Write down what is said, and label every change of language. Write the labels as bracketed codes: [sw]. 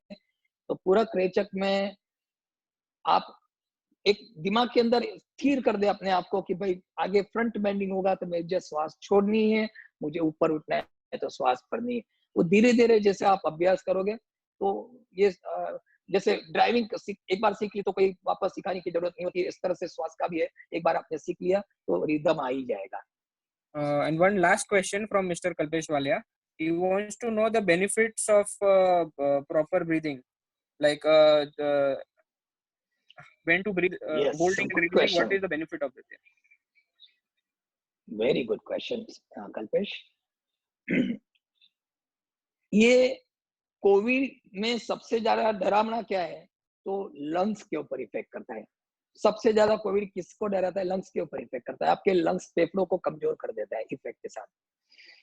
[hi] तो पूरक रेचक में आप एक दिमाग के अंदर स्थिर कर दे अपने आप को कि भाई आगे फ्रंट बेंडिंग होगा तो मुझे श्वास छोड़नी है, मुझे ऊपर उठना है तो श्वास भरनी है। वो धीरे धीरे जैसे आप अभ्यास करोगे तो ये जैसे ड्राइविंग एक बार सीख ली तो कोई वापस सिखाने की जरूरत नहीं होती है, इस तरह से श्वास का भी है, एक बार आपने सीख लिया तो रिदम आ ही जाएगा। [en] And one last question from Mr. Kalpesh Walia. He wants to know the benefits of proper breathing, like when to breathe, Yes, holding and good releasing. What question. is the benefit of it? Very good question Kalpesh. [hi] ये Covid में सबसे ज्यादा डरावना क्या है, तो lungs के ऊपर इफेक्ट करता है। सबसे ज्यादा कोविड किसको डराता है? लंग्स के ऊपर इफेक्ट करता है, आपके लंग्स फेफड़ों को कमजोर कर देता है इफेक्ट के साथ।